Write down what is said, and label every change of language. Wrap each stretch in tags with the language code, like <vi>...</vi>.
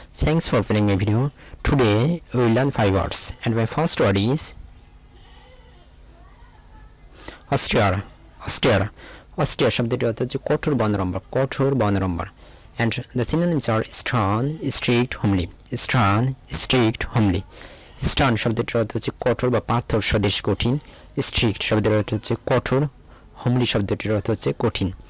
<en>Thanks for playing my video. Today we will learn 5 words and my first word is austere. Austere.</en> <bn>Austere শব্দটি অর্থ হচ্ছে কঠোর বর্ণারম্বর, কঠোর বর্ণারম্বর।</bn> <en>And the synonyms are stern, strict, homely. Stern, strict, homely.</en> <bn>Stern শব্দটির অর্থ হচ্ছে কঠোর বা পাথর সদৃশ কঠিন। Strict শব্দের অর্থ হচ্ছে কঠোর, homely শব্দটির অর্থ হচ্ছে কঠিন।</bn>